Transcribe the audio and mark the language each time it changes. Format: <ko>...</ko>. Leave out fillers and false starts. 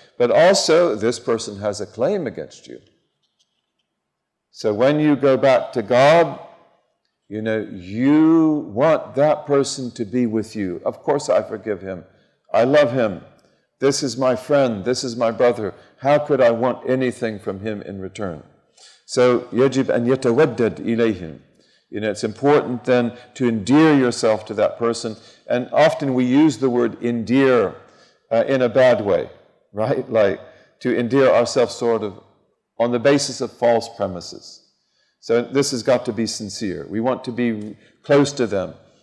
<en>But also, this person has a claim against you. So when you go back to God, you want that person to be with you. Of course I forgive him. I love him. This is my friend. This is my brother. How could I want anything from him in return?</en> <ar>So, يجب أن يتودد إليهم.</ar> <en>It's important then to endear yourself to that person. And often we use the word endear in a bad way, right? Like to endear ourselves sort of on the basis of false premises. So this has got to be sincere. We want to be close to them.</en>